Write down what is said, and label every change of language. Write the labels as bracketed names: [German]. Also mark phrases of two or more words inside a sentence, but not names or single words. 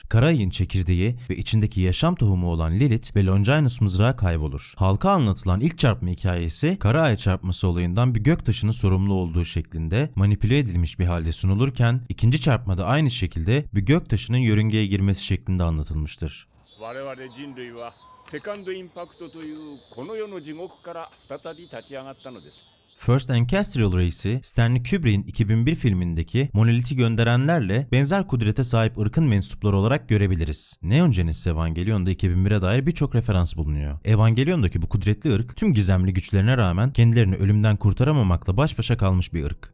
[Turkish] Kara ayın çekirdeği ve içindeki yaşam tohumu olan Lilith ve Longinus mızrağı kaybolur. Halka anlatılan ilk çarpma hikayesi kara ay çarpması olayından bir göktaşının sorumlu olduğu şeklinde manipüle edilmiş bir halde sunulurken ikinci çarpmada aynı şekilde bir göktaşının yörüngeye girmesi şeklinde anlatılmıştır. [Japanese] 我々人類はセカンドインパクトというこの世の地獄から再び立ち上がったのです。 [Turkish] First Ancestral Race'i Stanley Kubrick'in 2001 filmindeki monoliti gönderenlerle benzer kudrete sahip ırkın mensupları olarak görebiliriz. Neon Genesis Evangelion'da 2001'e dair birçok referans bulunuyor. Evangelion'daki bu kudretli ırk tüm gizemli güçlerine rağmen kendilerini ölümden kurtaramamakla baş başa kalmış bir ırk.